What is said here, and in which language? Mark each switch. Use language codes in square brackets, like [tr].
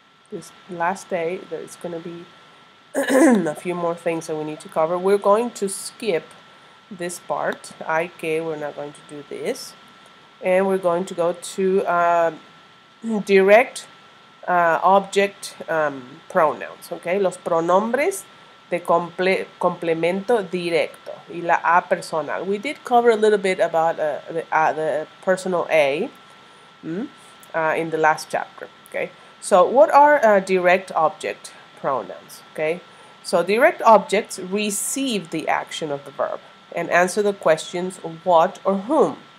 [en] This last day, there's going to be a few more things that we need to cover. We're going to skip this part. I, que, we're not going to do this. And we're going to go to direct object pronouns, okay? [es] Los pronombres de complemento directo y la a personal. [en] We did cover a little bit about the personal a in the last chapter, okay? So what are direct object pronouns, okay? So direct objects receive the action of the verb and answer the questions what or whom.